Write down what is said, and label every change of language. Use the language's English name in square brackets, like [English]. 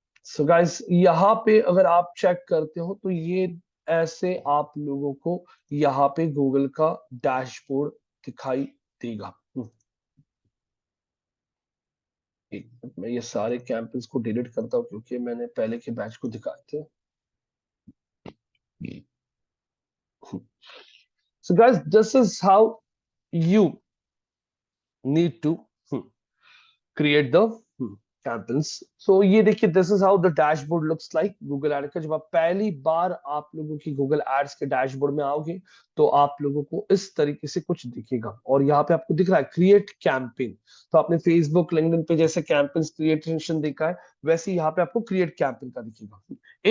[Hindi] So guys यहाँ पे अगर आप चेक करते हो तो ये ऐसे आप लोगों को यहाँ पे गूगल का डैशबोर्ड दिखाई देगा। एक मिनट, मैं ये सारे कैंपस को डिलीट करता हूँ क्योंकि मैंने पहले के बैच को दिखाए थे। [English] So guys, this is how you need to create the campaigns. [Hindi] So ये देखिए, [English] this is how the dashboard looks like [Hindi] Google Ads का। जब आप पहली बार आप लोगों की Google Ads के डैशबोर्ड में आओगे तो आप लोगों को इस तरीके से कुछ दिखेगा और यहाँ पे आपको दिख रहा है क्रिएट कैंपेन। तो आपने फेसबुक लिंक्डइन पे जैसे कैंपेन्स क्रिएशन देखा है वैसे यहाँ पे आपको क्रिएट कैंपेन का दिखेगा।